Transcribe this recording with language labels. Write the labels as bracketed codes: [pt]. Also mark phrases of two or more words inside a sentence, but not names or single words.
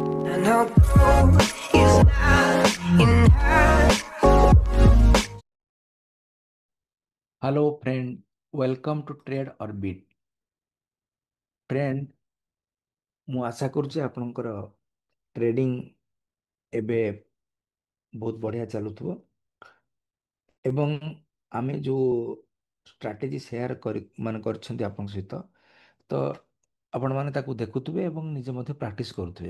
[en] And our growth is not in her. Hello friend, welcome to Trade Orbit. Friend, [or] ମୁଁ ଆଶା କରୁଛି ଆପଣଙ୍କର ଟ୍ରେଡିଂ ଏବେ ବହୁତ ବଢ଼ିଆ ଚାଲୁଥିବ ଏବଂ ଆମେ ଯେଉଁ ଷ୍ଟ୍ରାଟେଜି ସେୟାର କରିଛନ୍ତି ଆପଣଙ୍କ ସହିତ ତ ଆପଣମାନେ ତାକୁ ଦେଖୁଥିବେ ଏବଂ ନିଜେ ମଧ୍ୟ ପ୍ରାକ୍ଟିସ୍ କରୁଥିବେ।